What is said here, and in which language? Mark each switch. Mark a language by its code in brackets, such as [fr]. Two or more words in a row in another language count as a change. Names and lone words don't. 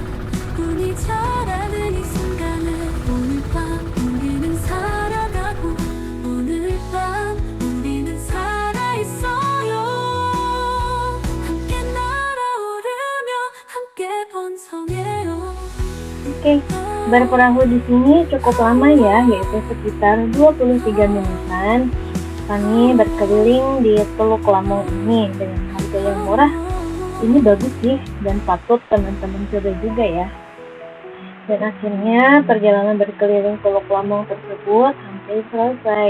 [ko] 운이 잘하는 이 순간을 오늘 밤 우리는 살아가고 오늘 밤 우리는 살아있어요. 함께 날아오르며 함께 번성해요. [id] Oke, berperahu di sini cukup lama ya, yaitu sekitar 23 menitan. Kami berkeliling di Teluk Lamong ini dengan harga yang murah. Ini bagus sih dan patut teman-teman coba juga ya. Dan akhirnya perjalanan berkeliling Teluk Lamong tersebut hampir selesai.